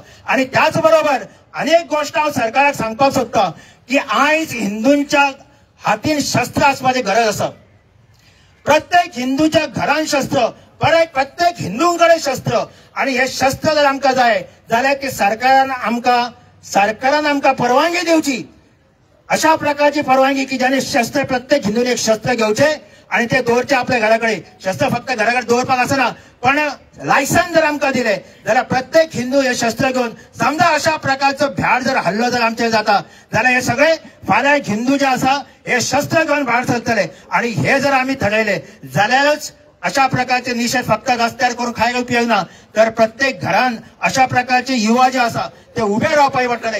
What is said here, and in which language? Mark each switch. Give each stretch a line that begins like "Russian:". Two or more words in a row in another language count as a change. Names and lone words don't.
Konkani: आणि त्याच बरोबर अनेक गोष्ट हांव सरकाराक सांगपाक सोदतां की आयज हिंदूंच्या हातीन शस्त्र आसपाची गरज आसा. प्रत्येक हिंदूच्या घरान शस्त्र, प्रत्येक हिंदूंकडे शस्त्र. आणि हे शस्त्र जर आमकां जाय जाल्यार ती सरकारान आमकां परवानगी दिवची. अशा प्रकारची परवानगी की ज्याने शस्त्र, प्रत्येक हिंदूने एक शस्त्र घेवचे आणि ते दवरचे आपल्या घराकडे. शस्त्र फक्त घराकडे दवरपाक आसना, पण लायसन जर आमकां दिले जाल्यार प्रत्येक हिंदू हे शस्त्र घेवन समजा अशा प्रकारचो भ्याड जर हल्लो जर आमचेर जाता जाल्यार हे सगळे फाल्यां हिंदू जे आसा हे शस्त्र घेवन भायर सरतले. आणि हे जर आमी थरयले जाल्यारच अशा प्रकारचे निषेध फक्त रस्त्यार करून काय उपयोग ना, तर प्रत्येक घरान अशा प्रकारचे युवा जे आसा ते उभे रावपाक पडटले.